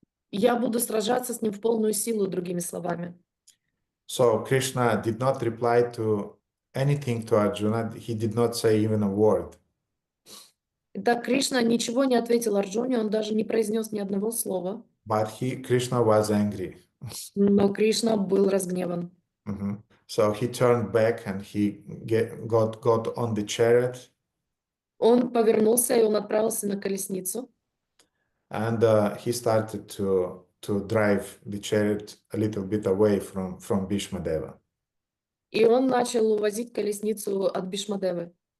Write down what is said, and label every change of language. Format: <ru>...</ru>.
<ru>Я буду сражаться с ним в полную силу, другими словами.</ru> <en>So Krishna did not reply to anything to Arjuna. He did not say even a word.</en> <ru>Итак, Кришна ничего не ответил Арджуне, он даже не произнес ни одного слова.</ru> <en>But Krishna was angry.</en> <ru>Но Кришна был разгневан.</ru> <en>So he turned back and he got on the chariot.</en> <ru>Он повернулся, и он отправился на колесницу.</ru> <en>And he started to drive the chariot a little bit away from Bhishmadeva.</en> <ru>И он начал увозить колесницу от Бхишмадевы.</ru>